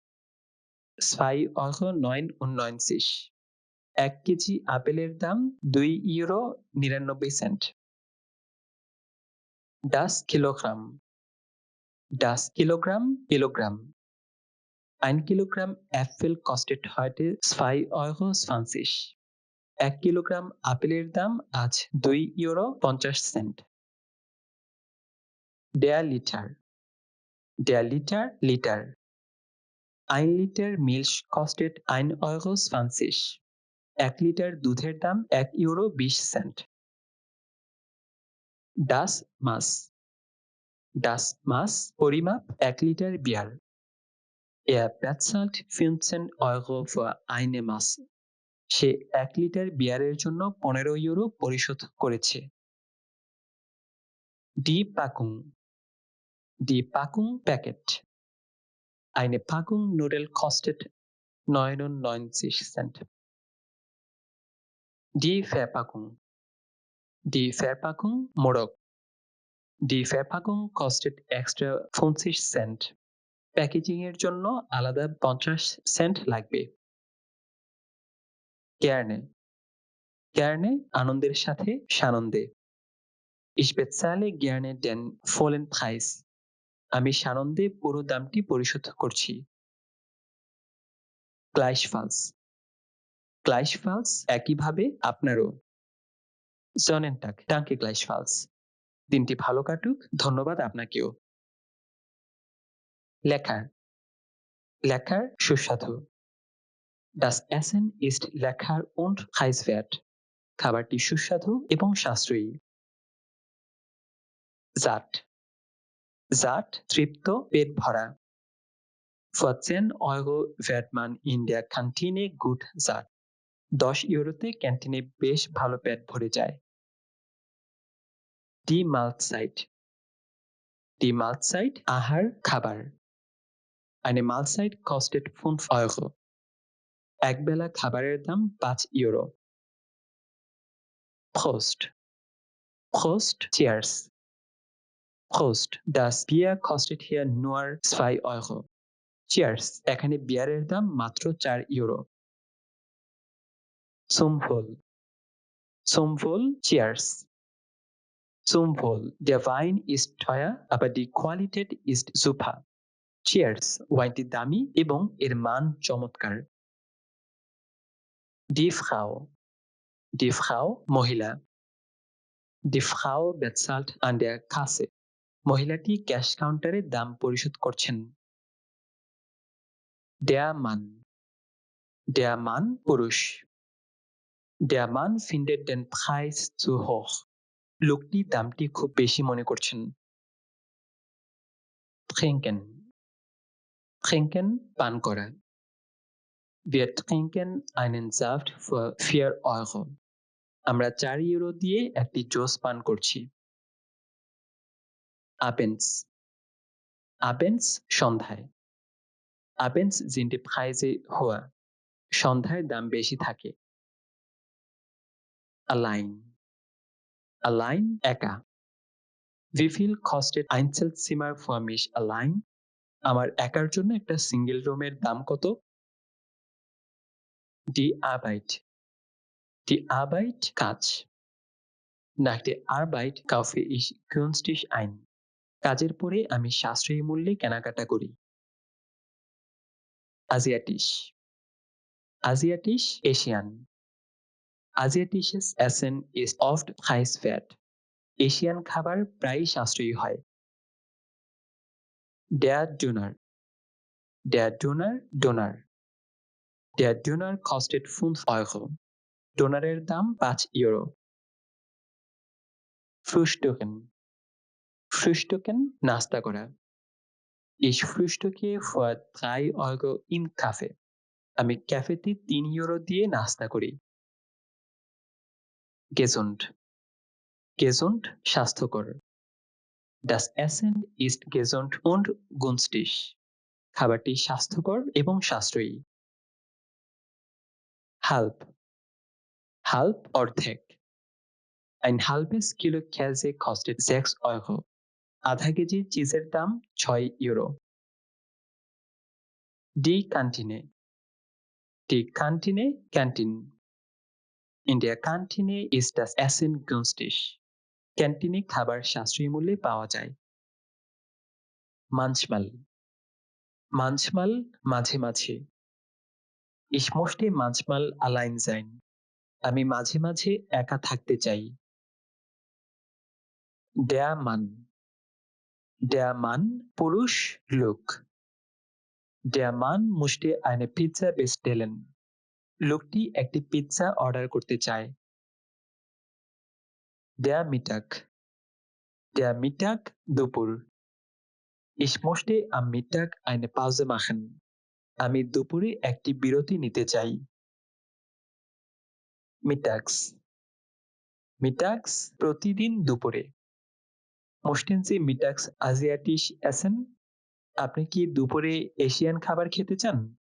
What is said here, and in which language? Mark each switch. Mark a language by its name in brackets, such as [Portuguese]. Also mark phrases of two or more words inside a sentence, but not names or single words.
[Bangla] 2,99 €। 1 কেজি আপেলের দাম 2,99 €। [German] Das Kilogramm. Das Kilogramm কিলোগ্রাম। Ein Kilogramm Äpfel kostet heute 2,20 €. [Bangla] 1 কিলোগ্রাম আপেলের দাম আজ 2,50 €। [German] Der Liter. Der Liter লিটার। Ein Liter Milch kostet 1,20 €. [Bangla] 1 লিটার দুধের দাম 1,20 €। [German] Das Maß. Das Maß [Bangla] পরিমাপ 1 লিটার বিয়ার। [German] Er bezahlt 15 € für eine Maß. [Bangla] সে 1 লিটার বিয়ারের জন্য 15 ইউরো পরিশোধ করেছে। [German] Die Packung. Die Packung প্যাকেট। Eine Packung Nudeln kostet 99 Cent. Die Verpackung. Die Verpackung মোড়ক। Die Verpackung kostet extra 50 Cent. [Bangla] প্যাকেজিং এর জন্য আলাদা 50 সেন্ট লাগবে। [German] Gerne. Gerne [Bangla] আনন্দের সাথে, সানন্দে। [German] Ich bezahle gerne den vollen Preis. [Bangla] আমি সানন্দে পুরো দামটি পরিশোধ করছি। [German] Gleichfalls. Gleichfalls [Bangla] একইভাবে, আপনারও। [German] Sonnentag. Danke gleichfalls. [Bangla] দিনটি ভালো কাটুক, ধন্যবাদ আপনাকেও। [German] Lecker. Lecker সুস্বাদু। Das Essen ist lecker und preiswert. [Bangla] খাবারটি সুস্বাদু এবং সাশ্রয়ী। Satt. Satt তৃপ্ত, পেট ভরা। [German] For 10 € wird man in der Kantine gut satt. [Bangla] 10 ইউরোতে ক্যান্টিনে বেশ ভালো পেট ভরে যায়। [German] Die Mahlzeit. Die Mahlzeit [Bangla] আহার, খাবার। [German] Eine Mahlzeit kostet 5 €. [Bangla] একবেলা খাবারের দাম 5 ইউরো। [German] Prost. Prost cheers. Prost. Das Bier kostet hier nur 2 €. Cheers. [Bangla] এখানে বিয়ারের দাম মাত্র 4 ইউরো। [German] Zum Wohl. Zum Wohl cheers. Zum Wohl. Der Wein ist teuer, aber die Qualität ist super. Cheers. [Bangla] ওয়াইনটি দামি এবং এর মান চমৎকার। [German] Die Frau. Die Frau মহিলা Die Frau bezahlt an der Kasse. [Bangla] মহিলাটি ক্যাশ কাউন্টারে দাম পরিশোধ করছেন। [German] Der Mann Der Mann পুরুষ Der Mann findet den Preis zu hoch. [Bangla] লোকটি দামটি খুব বেশি মনে করছেন। [German] Trinken Trinken পান করা Wir trinken einen Saft für 4 Euro. [Bangla] আমরা 4 ইউরো দিয়ে একটি জুস পান করছি। [German] Abends Abends সন্ধ্যায় Abends sind die Preise höher. [Bangla] সন্ধ্যায় দাম বেশি থাকে। [German] Allein Allein একা Wie viel kostet Einzelzimmer für mich allein? [Bangla] আমার একার জন্য একটা সিঙ্গেল রুমের দাম কত? [German] Die Arbeit Die Arbeit কাজ Nach der Arbeit kaufe ich günstig ein. [Bangla] কাজের পরে আমি সাশ্রয়ী মূল্যে কেনাকাটা করি। [German] Asiatisch Asiatisch Asian Asiatisches Essen ist oft preiswert. [Bangla] এশিয়ান খাবার প্রায়ই সাশ্রয়ী হয়। [German] Der Döner Der Döner Döner Der Döner kostet 5 Euro. [Bangla] ডোনারের দাম 5 ইউরো। [German] Frühstücken Frühstücken নাস্তা করা Ich frühstücke für 3 Euro im Café. [Bangla] আমি ক্যাফেতে 3 ইউরো দিয়ে নাস্তা করি। [German] Gesund Gesund স্বাস্থ্যকর Das Essen ist gesund und günstig. [Bangla] খাবারটি স্বাস্থ্যকর এবং সাশ্রয়ী। [German] Halb Halb অর্ধেক Ein halbes Kilo Käse kostet 6 Euro. [Bangla] আধা কেজি চিজের দাম 6 ইউরো। [German] Die Kantine Die Kantine Canteen In der Kantine ist das Essen günstig. [Bangla] ক্যান্টিনে খাবার সাশ্রয়ী মূল্যে পাওয়া যায়। [German] Manchmal Manchmal মাঝে মাঝে Ich möchte manchmal allein sein. [Bangla] আমি মাঝে মাঝে একা থাকতে চাই। [German] Der Mann Der Mann [Bangla] পুরুষ লোক [German] Der Mann möchte eine Pizza bestellen. [Bangla] লোকটি একটি পিৎজা অর্ডার করতে চায়। [German] Der Mittag Der Mittag দুপুর Ich möchte am Mittag eine Pause machen. [Bangla] আমি দুপুরে একটি বিরতি নিতে চাই। [German] Mittags Mittags [Bangla] প্রতিদিন দুপুরে [German] Möchten Sie mittags asiatisch essen? [Bangla] আপনি কি দুপুরে এশিয়ান খাবার খেতে চান?